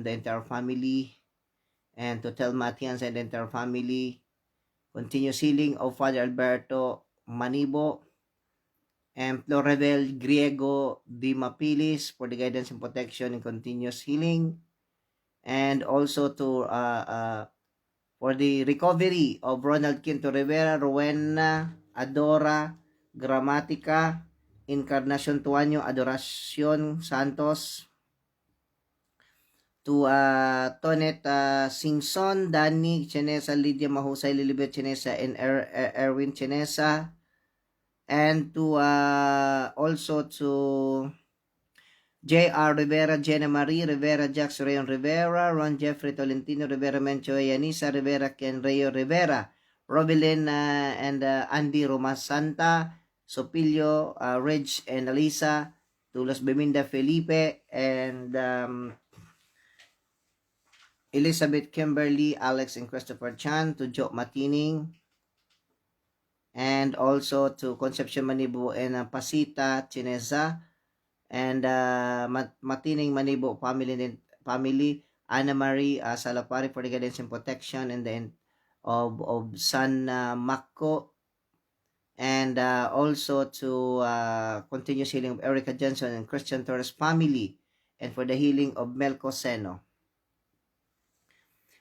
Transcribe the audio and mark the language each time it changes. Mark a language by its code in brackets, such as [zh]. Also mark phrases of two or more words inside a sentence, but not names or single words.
[en] the entire family, and to Telma Atienza and the entire family, continuous healing of Father Alberto Manibo and Florevel Griego Di Mapilis for the guidance and protection and continuous healing, and also to for the recovery of Ronald Quinto Rivera, Rowena Adora Gramatica, Encarnacion Tuaño Adoracion Santos, to Tonet Singson, Danny Chenesa, Lydia Mahusay, Lilibet Chenesa, and Erwin Chenesa, and to also to J.R. Rivera, Jenna Marie Rivera, Jax Rayon Rivera, Ron Jeffrey Tolentino Rivera, Mencho Yanisa Rivera, Ken Rayo Rivera, Robelin and Andy Romasanta, Sopilio, Reg and Alisa, to Los Beminda Felipe, and Elizabeth Kimberly, Alex and Christopher Chan, to Joe Matining, and also to Concepcion Manibo and Pasita Chinesa, and Matining Manibo family, Anna Marie Salapari for the guidance and protection, and then of San Mako, and also to continuous healing of Erica Johnson and Christian Torres family, and for the healing of Melco Seno.